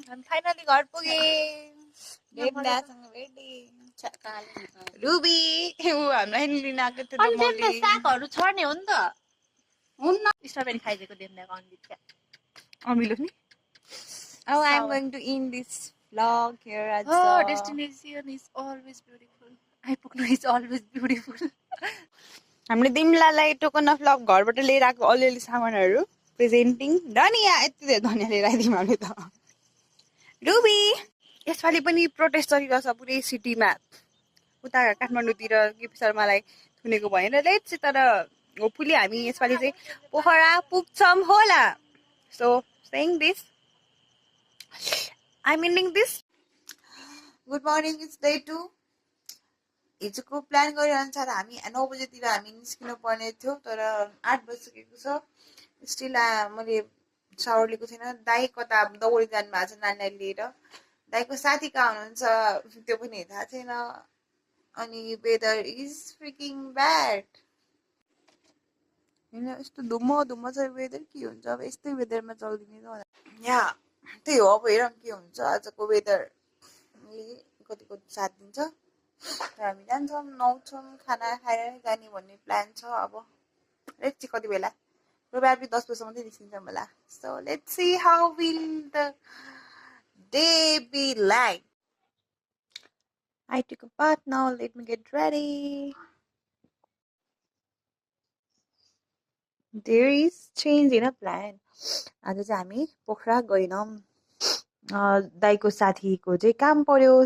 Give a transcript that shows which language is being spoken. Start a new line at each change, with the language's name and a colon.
Nepali: Finally घर पुगे. Ruby हामीलाई लिन आएको थियो अनि त्यो सागहरु छर्ने हो नि त. हुन्न. स्ट्रबेरी खाइदिएको देख्दा अन्दित क्या. अमिलो नि.
English: Oh, I'm going to end this vlog here at Oh, destination is always beautiful.
Nepali: आइपुग्नु
English: is always beautiful.
Nepali: हामीले दिमलालाई टोकन अफ लभ घरबाट लिएर आएको अलिअलि सामानहरु प्रेजेन्टिङ. धनिया यति धेरै धनिया लिएर आइदियौँ हामीले त. रुबी यसपालि पनि प्रोटेस्ट चलिरहेछ पुरै सिटीमा. उता काठमाडौँतिर केपी शर्मालाई थुनेको भएन लेट्स. तर होपफुली हामी यसपालि चाहिँ पोखरा पुग्छौँ होला.
English: So saying this, I'm ending this. Good morning, it's day 2.
Nepali: हिजोको प्लान गरे अनुसार हामी 9 बजेतिर हामी निस्किनु पर्ने थियो तर 8 बजिसकेको छ. स्टिल मैले सावर लिएको छैन. दाइ कता दौडी जानु भएको छ नानीलाई लिएर. दाइको साथी कहाँ हुनुहुन्छ त्यो पनि थाहा छैन. अनि
English: Weather is freaking bad.
Nepali: हैन यस्तो धुम्म छ वेदर. के हुन्छ अब यस्तै वेदरमा चल्दिने त होला. या त्यही हो. अब हेरौँ के हुन्छ आजको वेदर. कतिको साथ दिन्छ. हामी जान्छौँ नुहाउँछौँ खाना खाएर जाने भन्ने प्लान छ. अब
English: let's see
Nepali: कति बेला. प्रोबेबली 10 बजेसम्म चाहिँ निस्किन्छौँ होला.
English: So let's see how will the day be like. I took a bath now. Let me get ready. There is change in a plan.
Nepali: आज चाहिँ हामी पोखरा गएनौँ. दाइको साथीको चाहिँ काम पर्यो.